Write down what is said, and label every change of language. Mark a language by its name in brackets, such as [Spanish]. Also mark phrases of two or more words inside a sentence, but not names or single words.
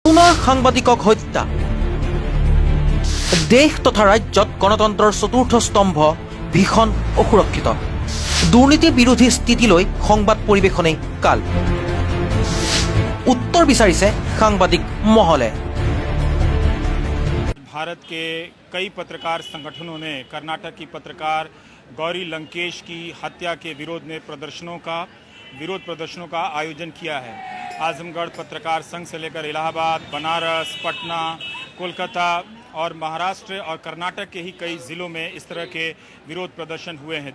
[Assamese] পুনৰ সাংবাদিকক হত্যা। দেশ তথা ৰাজ্যত গণতন্ত্ৰৰ চতুৰ্থ স্তম্ভ ভীষণ অসুৰক্ষিত। দুৰ্নীতি বিৰোধী স্থিতিলৈ সংবাদ পৰিৱেশনেই কাল। উত্তৰ বিচাৰিছে সাংবাদিক মহলে। [Hindi] भारत के कई पत्रकार संगठनों ने कर्नाटक की पत्रकार गौरी लंकेश की हत्या के विरोध प्रदर्शनों का आयोजन किया है। आजमगढ़ पत्रकार संघ से लेकर इलाहाबाद, बनारस, पटना, कोलकाता और महाराष्ट्र और कर्नाटक के ही कई ज़िलों में इस तरह के विरोध प्रदर्शन हुए हैं।